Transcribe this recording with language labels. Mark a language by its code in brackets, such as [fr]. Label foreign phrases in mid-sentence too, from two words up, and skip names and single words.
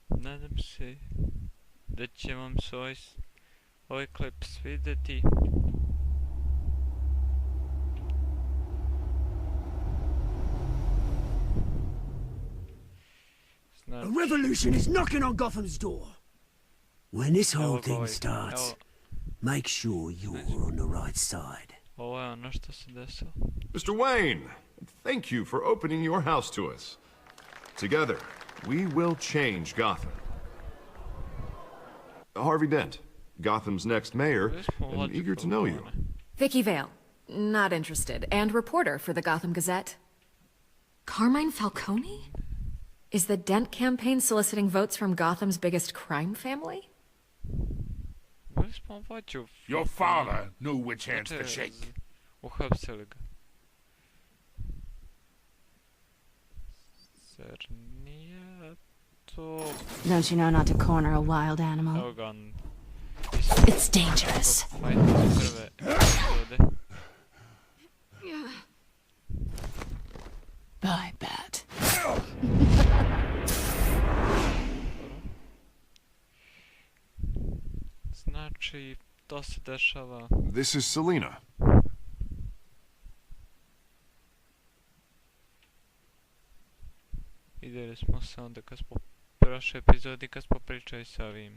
[bs] nadam se da će vam se ovaj klip svidjeti. [en] A revolution is knocking on Gotham's door. When this whole thing starts, make sure you're on the right side. [bs] Ovo je ono što se desilo. [en] Mr. Wayne, thank you for opening your house to us. Together, we will change Gotham. Harvey Dent, Gotham's next mayor, and eager to know you. Vicky Vale, not interested, and reporter for the Gotham Gazette. Carmine Falcone? Is the Dent campaign soliciting votes from Gotham's biggest crime family? Your father knew which hands to shake. [bs] Uhapsili ga. Zar nije to... [en] Don't you know not to corner a wild animal? [bs] Evo ga on. [en] It's dangerous. Bye, Bat. [bs] Znači, to se dešava. [en] This is Selina. [bs] Vidjeli smo se onda kad smo prošli epizodi, kad smo pričali sa ovim.